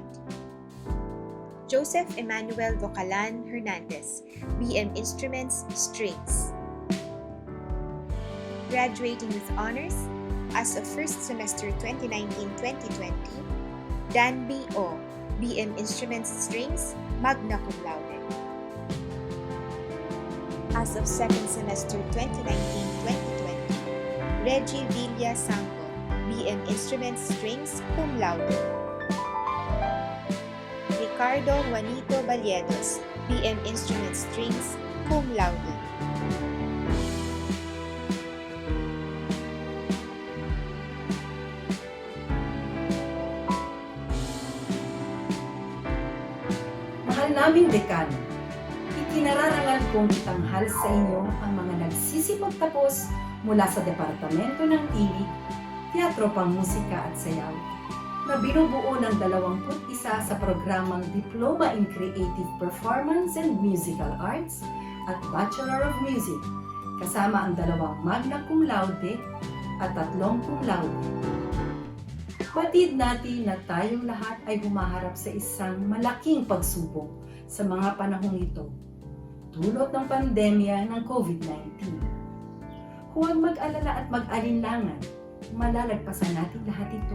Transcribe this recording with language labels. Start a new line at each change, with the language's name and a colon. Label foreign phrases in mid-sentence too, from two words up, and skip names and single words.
English: Joseph Emmanuel Vocalan Hernandez, BM Instruments, Strings. Graduating with honors, as of first semester 2019-2020, Dan B.O., BM Instruments, Strings,
Latin: magna cum laude.
English: As of second semester 2019-2020, Reggie Villa Sango, BM Instruments, Strings,
Latin: cum laude.
English: Ricardo Juanito Baliedos, BM Instruments, Strings,
Latin: cum laude.
Filipino: Mahal naming dekano, ikinararangal kong itanghal sa inyo ang mga nagsisipagtapos mula sa Departamento ng Tinig, Teatro Pangmusika at Sayaw na binubuo ng 21 sa programang Diploma in Creative Performance and Musical Arts at Bachelor of Music, kasama ang 2
Latin: magna cum laude
Filipino: at 3
Latin: cum laude.
Filipino: Batid natin na tayong lahat ay humaharap sa isang malaking pagsubok sa mga panahong ito, dulot ng pandemya ng COVID-19. Huwag mag-alala at mag-alinlangan, malalagpasan natin lahat ito.